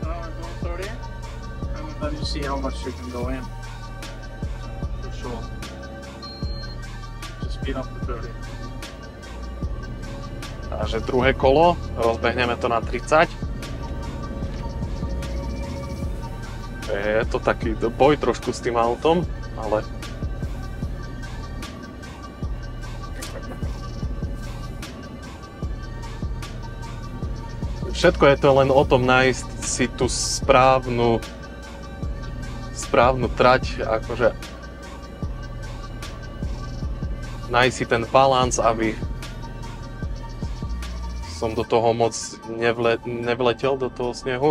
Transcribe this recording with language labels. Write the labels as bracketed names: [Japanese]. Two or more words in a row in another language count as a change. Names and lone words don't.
[English] Go 30, and then you see how much you can go in. For sure. Just speed up to 30. [Slovak] Takže druhé kolo, rozbehneme to na 30. Je to taký boj trošku s tým autom, ale... Všetko je to len o tom nájsť si tú správnu trať, akože nájsť si ten balans, aby som do toho moc nevletel do toho snehu.